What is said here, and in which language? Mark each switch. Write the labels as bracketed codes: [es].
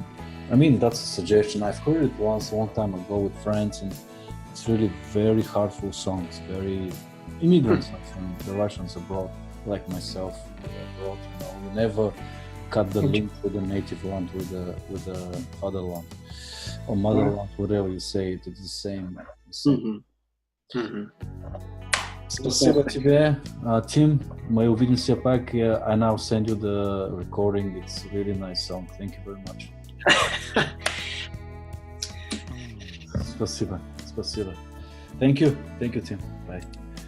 [en] And I mean, that's a suggestion. I've heard it once, a long time ago with friends, and it's really very heartful songs, very immigrant songs from the Russians abroad, like myself abroad. You know, you never cut the link with the native land, with the fatherland or motherland, whatever you say. It's the same. [ru] Спасибо тебе, Tim. Мы увидимся пак. [en] I now send you the recording. It's a really nice song. Thank you very much. [ru] Спасибо. [en] Thank you, Tim. Bye.